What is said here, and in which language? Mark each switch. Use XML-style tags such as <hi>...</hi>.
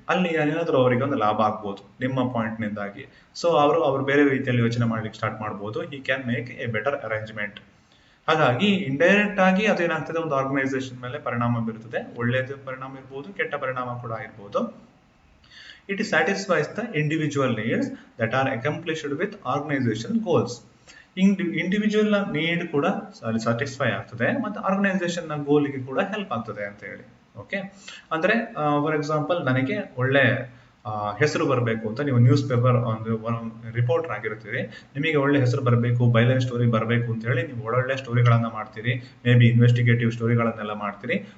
<kn>ಅಲ್ಲಿ ಏನಾದ್ರೂ ಅವರಿಗೆ ಒಂದು ಲಾಭ ಆಗ್ಬೋದು ನಿಮ್ಮ ಪಾಯಿಂಟ್ ನಿಂದಾಗಿ. ಸೊ ಅವರು ಬೇರೆ ರೀತಿಯಲ್ಲಿ ಯೋಚನೆ ಮಾಡ್ಲಿಕ್ಕೆ ಸ್ಟಾರ್ಟ್ ಮಾಡ್ಬೋದು.</kn> <en>He can make a better arrangement.</en> <kn>ಹಾಗಾಗಿ ಇಂಡೈರೆಕ್ಟ್ ಆಗಿ ಅದೇನಾಗ್ತದೆ, ಒಂದು ಆರ್ಗನೈಸೇಷನ್ ಮೇಲೆ ಪರಿಣಾಮ ಬೀರುತ್ತದೆ. ಒಳ್ಳೆಯದು ಪರಿಣಾಮ ಇರ್ಬೋದು, ಕೆಟ್ಟ ಪರಿಣಾಮ ಕೂಡ ಇರ್ಬೋದು.</kn> <en>It satisfies the individual needs that are accomplished with organizational goals.</en> <kn>Individual need ಕೂಡ ಸ್ಯಾಟಿಸ್ಫೈ ಆಗ್ತದೆ ಮತ್ತು ಆರ್ಗನೈಸೇಷನ್ ನ ಗೋಲಿಗೆ ಕೂಡ ಹೆಲ್ಪ್ ಆಗ್ತದೆ ಅಂತ ಹೇಳಿ. ಓಕೆ, ಅಂದ್ರೆ</kn> <en>for example</en> <kn>ನನಗೆ ಒಳ್ಳೆ ಹೆಸರು ಬರಬೇಕು ಅಂತ ನೀವು ನ್ಯೂಸ್ ಪೇಪರ್ ಒಂದು ರಿಪೋರ್ಟರ್ ಆಗಿರ್ತೀರಿ, ನಿಮಗೆ ಒಳ್ಳೆ ಹೆಸರು ಬರಬೇಕು, ಬೈಲೈನ್ ಸ್ಟೋರಿ ಬರಬೇಕು ಅಂತ ಹೇಳಿ ನೀವು ಒಳ್ಳೊಳ್ಳೆ ಸ್ಟೋರಿಗಳನ್ನ ಮಾಡ್ತೀರಿ,</kn> <en>maybe</en> <kn>ಇನ್ವೆಸ್ಟಿಗೇಟಿವ್ ಸ್ಟೋರಿಗಳನ್ನೆಲ್ಲ ಮಾಡ್ತೀರಿ.</kn>